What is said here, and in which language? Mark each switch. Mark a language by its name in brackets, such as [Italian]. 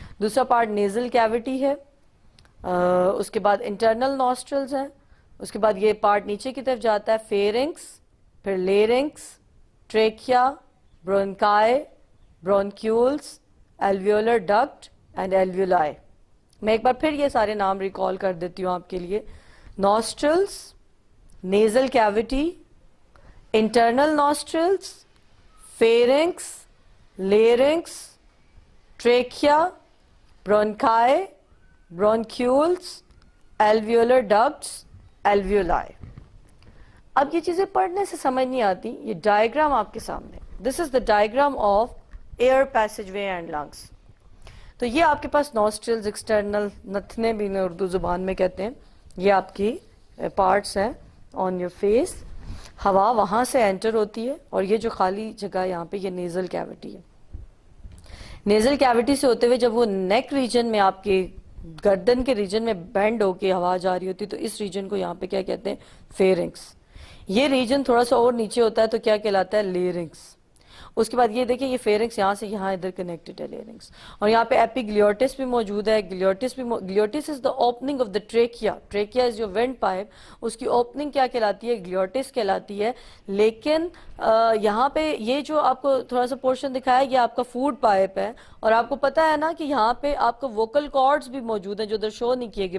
[Urdu] دوسرا part nasal cutie ہے, اس کے بعد انٹرنل نوسٹرلز ہیں, اس کے بعد یہ پارٹ نیچے کی طرف جاتا ہے فیرنکس, پھر لیرنکس, ٹریکیا, برونکائی, برونکیولز, الویولر ڈکٹ اینڈ الویولائی. میں ایک بار پھر یہ سارے نام ریکال کر دیتی ہوں آپ کے لیے. [English] Nostrils, nasal cavity, internal nostrils, pharynx, larynx, trachea, bronchi, bronchioles, alveolar ducts, alveoli. [Urdu] اب یہ چیزیں پڑھنے سے سمجھ نہیں آتی, یہ ڈائیگرام آپ کے سامنے. [English] This is the diagram of air passageway and lungs. [Urdu] تو یہ آپ کے پاس nostrils, external, نتھنے بھی انہیں اردو زبان میں کہتے ہیں, یہ آپ کی پارٹس ہیں [English] on your face. [Urdu] ہوا وہاں سے انٹر ہوتی ہے, اور یہ جو خالی جگہ یہاں پہ یہ نیزل کیوٹی ہے. نیزل کیوٹی سے ہوتے ہوئے جب وہ نیک ریجن میں آپ کے گردن کے ریجن میں بینڈ ہو کے ہوا جا رہی ہوتی ہے تو اس ریجن کو یہاں پہ کیا کہتے ہیں؟ فیرنکس. یہ ریجن تھوڑا سا اور نیچے ہوتا ہے تو کیا کہلاتا ہے؟ لیرنکس. اس کے بعد یہ دیکھیں یہ فیرنکس یہاں سے یہاں ادھر کنیکٹڈ ہے لیرنکس, اور یہاں پہ ایپیگلیوٹس بھی موجود ہے. [English] Glottis is the opening of the trachea. [Urdu] ٹریکیا از جو وینٹ پائپ, اس کی اوپننگ کیا کہلاتی ہے؟ گلیوٹس کہلاتی ہے. لیکن یہاں پہ یہ جو آپ کو تھوڑا سا پورشن دکھایا یہ آپ کا فوڈ پائپ ہے, اور آپ کو پتا ہے نا کہ یہاں پہ آپ کو ووکل کارڈز بھی موجود ہیں جو ادھر شو نہیں کیے گئے.